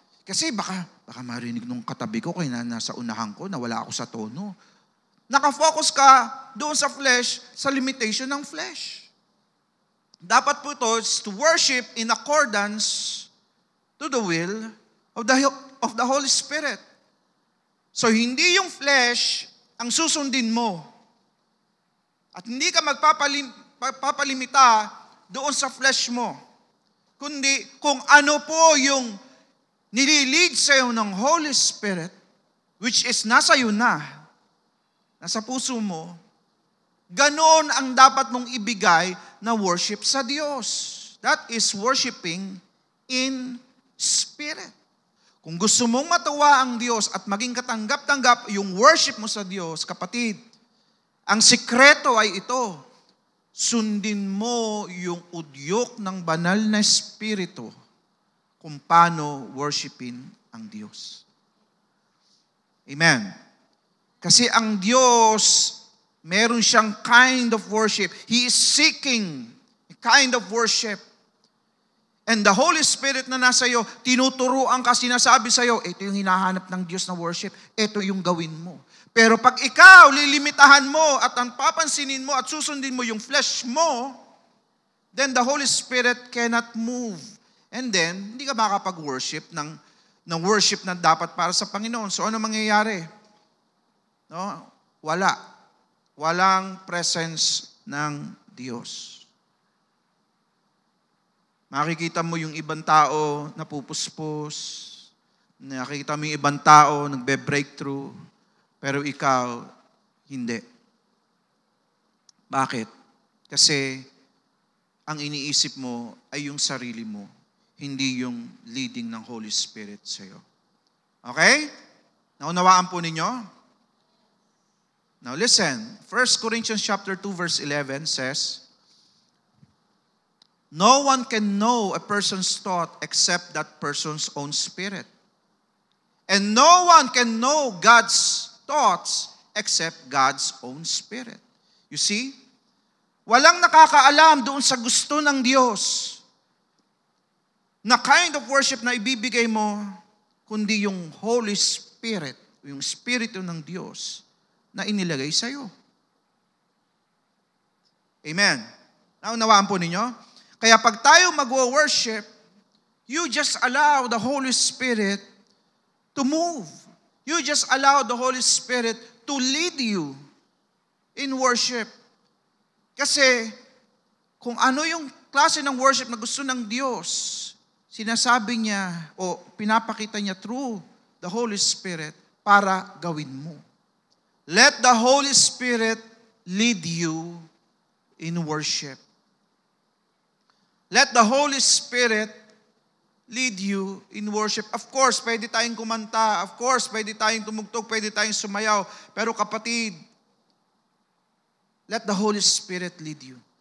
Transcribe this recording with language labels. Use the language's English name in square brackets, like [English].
[Filipino] Kasi baka marinig nung katabi ko kaya nasa unahan ko, nawala ako sa tono. Nakafocus ka doon sa flesh, sa limitation ng flesh. Dapat po ito [English] is to worship in accordance to the will of the Holy Spirit. [Filipino] So hindi yung flesh ang susundin mo. At hindi ka magpapalimita doon sa flesh mo. Kundi kung ano po yung nililid sa iyo ng Holy Spirit, which is nasa iyo na, nasa puso mo, ganon ang dapat mong ibigay na worship sa Diyos. [English] That is worshiping in spirit. [Filipino] Kung gusto mong matuwa ang Diyos at maging katanggap-tanggap yung worship mo sa Diyos, kapatid, ang sikreto ay ito, sundin mo yung udyok ng banal na Espiritu kung paano worshipin ang Diyos. Amen. Kasi ang Diyos, meron siyang [English] kind of worship. He is seeking a kind of worship. And the Holy Spirit [Filipino] na nasa iyo, tinuturuan ka, sinasabi sa iyo, ito yung hinahanap ng Diyos na worship, ito yung gawin mo. Pero pag ikaw, lilimitahan mo at ang papansinin mo at susundin mo yung flesh mo, [English] then the Holy Spirit cannot move. [Filipino] And then, hindi ka makapag-worship ng worship na dapat para sa Panginoon. So ano mangyayari? No? Walang presence ng Diyos. Makikita mo yung ibang tao napupuspos, nakikita mo yung ibang tao nagbe-breakthrough, pero ikaw, hindi. Bakit? Kasi ang iniisip mo ay yung sarili mo, hindi yung leading ng Holy Spirit sa iyo. Okay? Naunawaan po ninyo? [English] Now listen, 1 Corinthians chapter 2 verse 11 says, no one can know a person's thought except that person's own spirit. And no one can know God's thoughts except God's own spirit. You see, [Filipino] Walang nakakaalam doon sa gusto ng Diyos na [English] kind of worship [Filipino] na ibibigay mo, kundi yung Holy Spirit, yung Espiritu ng Diyos na inilagay sa iyo. Amen. Naunawaan po ninyo? Kaya pag tayo mag-worship, [English] you just allow the Holy Spirit to move. You just allow the Holy Spirit to lead you in worship. [Filipino] Kasi kung ano yung klase ng worship na gusto ng Diyos, sinasabi niya o pinapakita niya [English] through the Holy Spirit [Filipino] para gawin mo. [English] Let the Holy Spirit lead you in worship. Let the Holy Spirit lead you in worship. Of course, [Filipino] pwede tayong kumanta. Of course, pwede tayong tumugtog. Pwede tayong sumayaw. Pero kapatid, [English] let the Holy Spirit lead you.